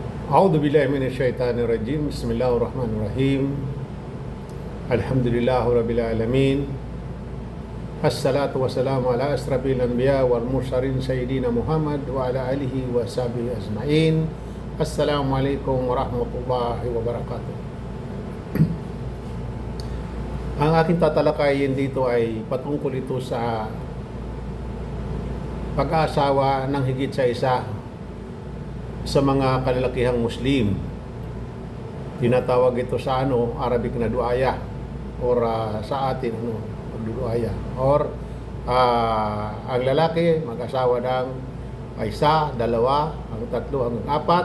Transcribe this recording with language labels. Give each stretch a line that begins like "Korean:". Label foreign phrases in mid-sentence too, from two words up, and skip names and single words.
Arabic: أعوذ بالله من الشيطان الرجيم بسم الله الرحمن الرحيم الحمد لله رب العالمين الصلاة والسلام على أشرف الأنبياء والمرسلين سيدنا محمد وعلى آله وصحبه أجمعين. السلام عليكم ورحمة الله وبركاته.
Filipino: Ang aking tatalakayin dito ay patungkol ito sa pag-aasawa ng higit sa isa sa mga kalalakihang Muslim. Tinatawag ito sa Arabic na duaya or sa atin magduduaya or ang lalaki mag-asawa ng isa, dalawa, ang tatlo, hanggang apat.